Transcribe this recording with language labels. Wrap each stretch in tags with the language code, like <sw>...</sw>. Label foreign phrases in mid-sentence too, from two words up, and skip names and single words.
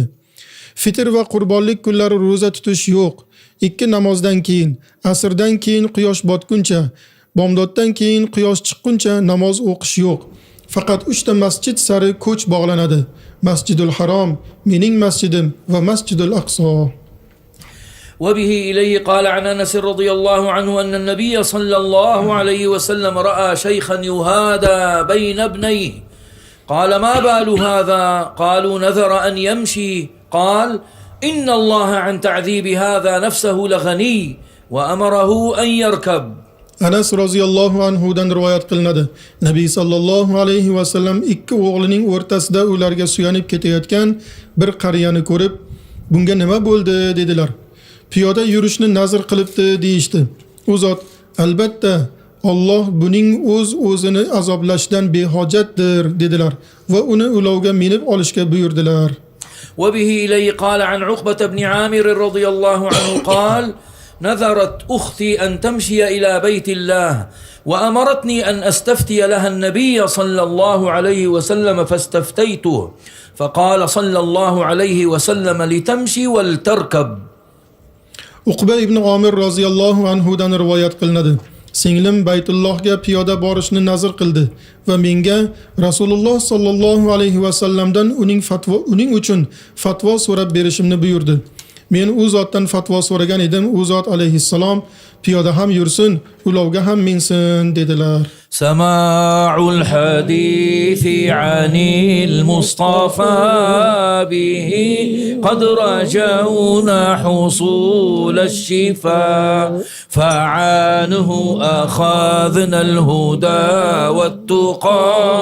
<uz>Fitr va qurbonlik kunlari roza tutish yo'q. 2 namozdan keyin, asrdan keyin quyosh botguncha, bomdoddan keyin quyosh chiqquncha namoz o'qish yo'q. Faqat 3 ta masjid sari ko'ch bog'lanadi. Masjidul Harom, mening masjidim va Masjidul Aqso.</uz> <ar>وبه إليه قال عن أنس رضي الله عنه أن النبي صلى الله عليه وسلم رأى شيخا يهادى بين ابنيه قال ما بال هذا؟ قالوا نذر أن يمشي قال إن الله عن تعذيب هذا نفسه لغني وأمره أن يركب.</ar> <uz>Anas</uz> <ar>رضي الله عنه</ar> <uz>rivoyat qilinadi. Nabiy</uz> <ar>صلى الله عليه وسلم</ar> <uz>2 o'g'lining o'rtasida ularga suyanib ketayotgan bir qariyani ko'rib, bunga nima bo'ldi dedilar. Piyoda yurishni nazr qilibdi deyishdi. U zot: albatta Alloh buning o'zini azoblashdan behojatdir dedilar va uni ulovga minib olishga buyurdilar.</uz> <ar>وبه إليه قال عن عقبة بن عامر رضي الله عنه قال نذرت أختي أن تمشي إلى بيت الله وأمرتني أن أستفتي لها النبي صلى الله عليه وسلم فاستفتيته فقال صلى الله عليه وسلم لتمشي ولتركب.</ar> <uz>Uqba ibn Omir</uz> <ar>رضي الله عنه</ar> <uz>rivoyat qilinadi. Singlim Baytullohga piyoda borishni nazr qildi va menga Rasululloh</uz> <ar>صلى الله عليه وسلم</ar> <uz>uning uchun fatvo so'rab berishimni buyurdi. Men u zotdan fatvo so'ragan edim. U zot alayhissalom piyoda ham yursin, ulovga ham minsin dedilar.</uz> <ar>سماع الحديث عن المصطفى به قد رجونا حصول الشفاء فعنه أخذنا الهدى والتقى</ar>